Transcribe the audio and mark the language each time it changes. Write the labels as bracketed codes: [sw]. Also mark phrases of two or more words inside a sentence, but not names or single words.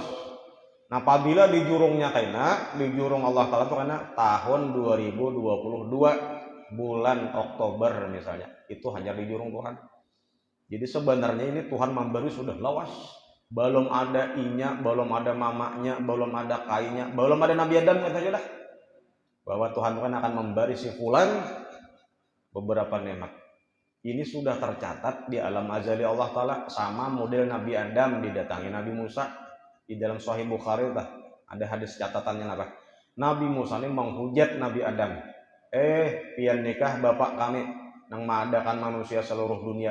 [id] Nah apabila di jurungnya di jurung Allah Ta'ala itu karena tahun 2022 bulan Oktober misalnya, itu hanya di jurung Tuhan. [bjn] Jadi sebenarnya ini Tuhan memberi sudah lawas, belum ada inya, belum ada mamanya, belum ada kainya, belum ada Nabi Adam saja dah, bahwa Tuhan akan memberi si fulan beberapa nikmat. [id] Ini sudah tercatat di alam azali Allah Ta'ala, sama model Nabi Adam didatangi Nabi Musa. Di dalam Sahih Bukhari ada hadis catatannya apa? [bjn] Nabi Musa ini menghujat Nabi Adam. Pian nikah bapak kami nang mengadakan manusia seluruh dunia.